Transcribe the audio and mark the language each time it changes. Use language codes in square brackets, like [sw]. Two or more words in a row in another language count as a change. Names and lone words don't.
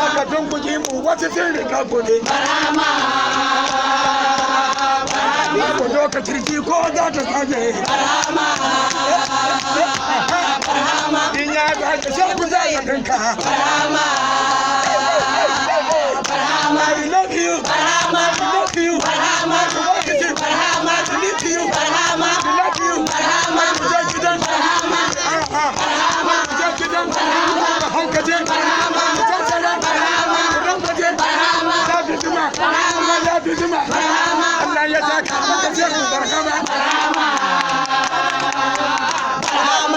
[ha] kafin ku ji mu wata zai ringa ku ne barhama ko lokacin ji ko za ta tsage barhama barhama in ya tsage sai ku za ya dinka barhama barhama [en] I love you [ha] barhama [en] I love you [ha] barhama barhama [en] I need you [ha] barhama [en] I love you [ha] barhama Gidan gidan barhama barhama gidan gidan barhama hankaje barhama tattara barhama rankaje barhama ya fi zuma barhama ya fi zuma barhama Allah ya saka maka ce ku barhama barhama barhama